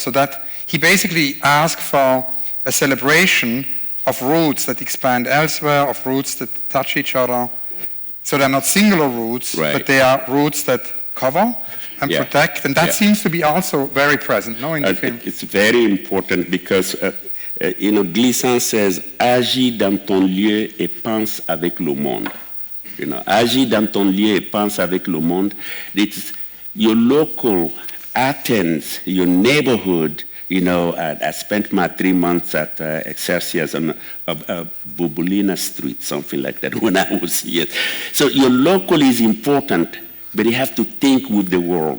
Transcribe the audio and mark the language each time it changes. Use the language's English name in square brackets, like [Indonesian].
[English] So that he basically asked for a celebration of roots that expand elsewhere, of roots that touch each other. So they're not singular roots, but they are roots that cover and protect. And that seems to be also very present, no, in the film. It's very important because, Glissant says, [French] agis dans ton lieu et pense avec le monde. Agis dans ton lieu et pense avec le monde. [English] It's your local Athens, your neighborhood. I spent my 3 months at Exercias on Bubulina Street, something like that, when I was here. So your local is important, but you have to think with the world.